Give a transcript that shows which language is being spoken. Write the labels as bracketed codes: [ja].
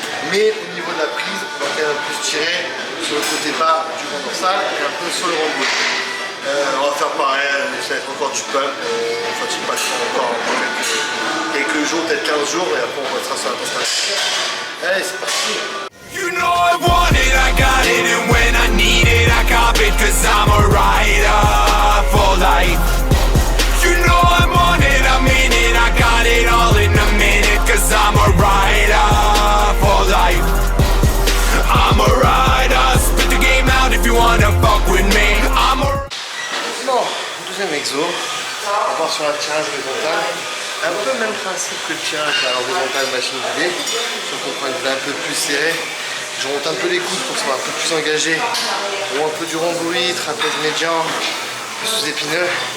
[fr] Mais au niveau de la prise, on va quand même plus tirer sur le côté bas du rond dorsal et un peu sur le rond gauche. On va faire pareil, ça va être encore du pump. Enfin, tu passes encore quelques jours, peut-être 15 jours, et après on passera sur la postation. Allez, c'est parti! [en] You know I want it, I got it, and when I need it, I cop it, cause I'm a rider for life. You know I'm on it, I'm in it, I got it all in a minute, cause I'm a rider for life. I'm a rider, spit the game out if you wanna fuck with me. I'm a... [fr] Bon, deuxième exo, on part sur un tirage horizontal. Un peu le même principe que le tirage à l'horizontal machine guidée, sauf qu'on prend une plaie un peu plus serrée. Je remonte un peu les coudes pour que ça soit un peu plus engagé. Ou un peu du rhomboïde, trapèze médian, plus sous-épineux.